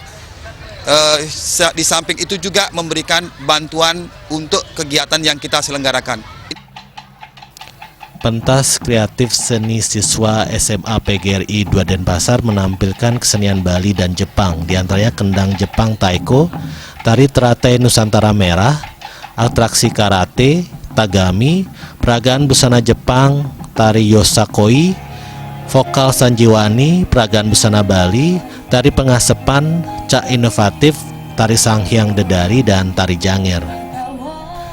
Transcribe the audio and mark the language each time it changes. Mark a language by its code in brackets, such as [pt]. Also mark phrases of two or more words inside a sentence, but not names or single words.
[id] Di samping itu juga memberikan bantuan untuk kegiatan yang kita selenggarakan. Pentas kreatif seni siswa SMA PGRI 2 Denpasar menampilkan kesenian Bali dan Jepang, diantaranya kendang Jepang Taiko, tari teratai Nusantara Merah, atraksi karate, tagami, peragaan busana Jepang, tari Yosakoi, vokal Sanjiwani, peragaan busana Bali, tari pengasepan, cak inovatif, tari Sanghyang Dedari, dan tari Janger.